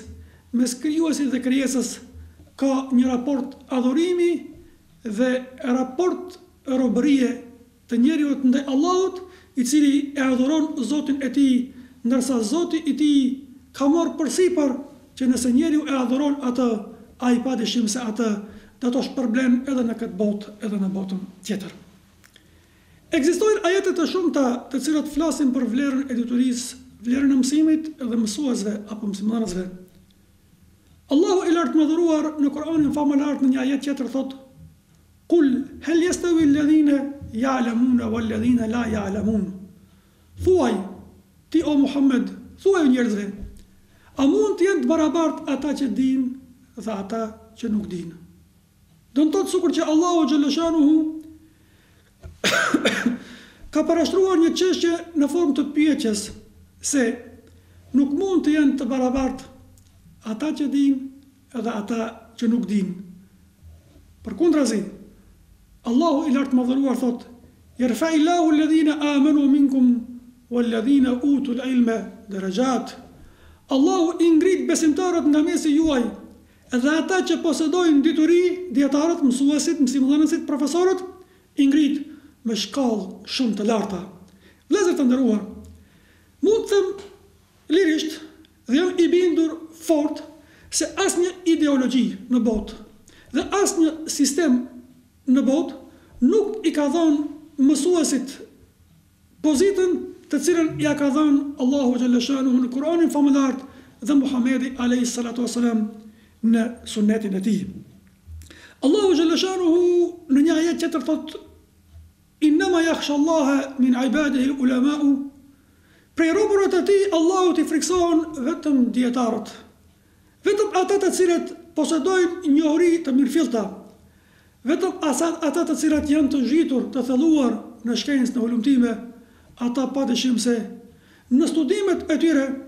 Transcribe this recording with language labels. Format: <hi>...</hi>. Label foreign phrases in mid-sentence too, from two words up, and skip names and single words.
<sq>Mes krijuesit dhe krijesës ka një raport adhurimi dhe raport robërie të njeriu ndaj Allahut, i cili e adhuron Zotin e tij, ndërsa Zoti i tij ka marrë përsipër që nëse njeriu e adhuron atë, ai padyshim se atë do të shpërblen edhe në këtë botë, edhe në botën tjetër. Ekzistojnë ajete të shumta të cilat flasin për vlerën e diturisë, vlerën e mësimit dhe mësuesve apo mësimdhënësve. Allahu i lartë madhëruar në Kur'anin famëlar në një ajet tjetër thot:</sq> <ar>"قل هل يستوي الذين يعلمون والذين لا يعلمون."</ar> <sq>Thuaj, ti o Muhammed, thuaj njerëzve, a mund të jenë të barabartë ata që dinë dhe ata që nuk dinë? Do të thotë sikur që Allahu xhaleshanuhu ka parashtruar një çështje në formë të pyetjes se nuk mund të jenë të barabartë ata që dinë edhe ata që nuk dinë. Përkundrazi, Allahu i lartë madhëruar thot:</sq> <ar>"يرفع الله الذين آمنوا منكم والذين أوتوا العلم درجات."</ar> <sq>Allahu i ngrit besimtarët nga mesi juaj edhe ata që posedojnë dituri, dietarët, mësuesit, mësimdhënësit, profesorët, i ngrit me shkallë shumë të larta. Vëllezër të nderuar, mund të them lirisht dhe jam i bindur fort se asnjë ideologji në botë dhe asnjë sistem në botë nuk i ka dhënë mësuesit pozitën të cilën ja ka dhënë Allahu xhaleshanuhu në Kur'anin famëlar dhe Muhamedi</sq> <ar>عليه الصلاة والسلام</ar> <sq>në sunetin e tij. Allahu xhaleshanuhu në një ajet tjetër thotë:</sq> <ar>"إنما يخشى الله من عباده العلماء."</ar> <sq>Prej robërve të tij Allahu t'i friksohen vetëm dietarët, vetëm ata të cilët posedojnë njohuri të mirëfillta, vetëm ata të cilët janë të zhitur, të thelluar në shkencë, në hulumtime, ata padyshim se në studimet e tyre</sq>